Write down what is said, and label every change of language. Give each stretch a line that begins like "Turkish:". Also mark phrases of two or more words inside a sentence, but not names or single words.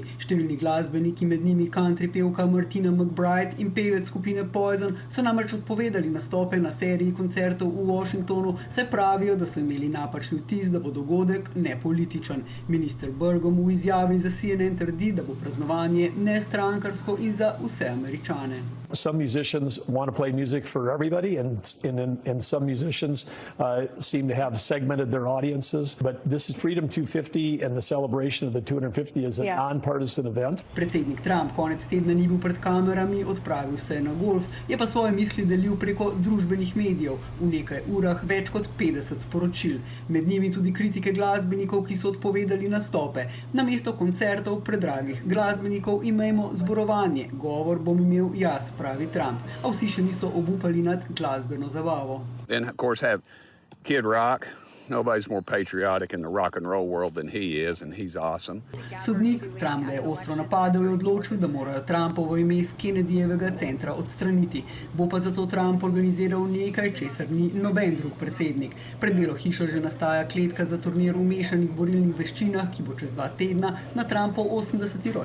Slovenian: Številni glasbeniki, med njimi country pevka Martina McBride in pevec skupine Poison, so namreč odpovedali nastope na seriji koncertov v Washingtonu, saj pravijo, da so imeli napačni vtis, da bo dogodek nepolitičen. Minister Burgum v izjavi za CNN trdi, da bo praznovanje nestrankarsko in za vse Američane.
English: Some musicians want to play music for everybody, and some musicians seem to have segmented their audiences. But this is Freedom 250, and the celebration of the 250 is a nonpartisan event.
Slovenian: Predsednik Trump konec tedna ni bil pred kamerami, odpravil se je na golf, je pa svoje misli delil preko družbenih medijev. V nekaj urah več kot 50 sporočil. Med njimi tudi kritike glasbenikov, ki so odpovedali nastope. Namesto koncertov predragih glasbenikov imejmo zborovanje. Govor bom imel jaz, pravi Trump, a vsi še niso obupali nad glasbeno zabavo.
English: And of course have Kid Rock. Nobody's more patriotic in the rock and roll world than he is, and he's awesome.
Slovenian: Sodnik, Trump ga je ostro napadel, je odločil, da morajo Trumpovo ime z Kennedyjevega centra odstraniti. Bo pa zato Trump organiziral nekaj, česar ni noben drug predsednik. Pred Belo hišo že nastaja kletka za turnir v mešanih borilnih veščinah, ki bo čez 2 tedna na Trumpov 80.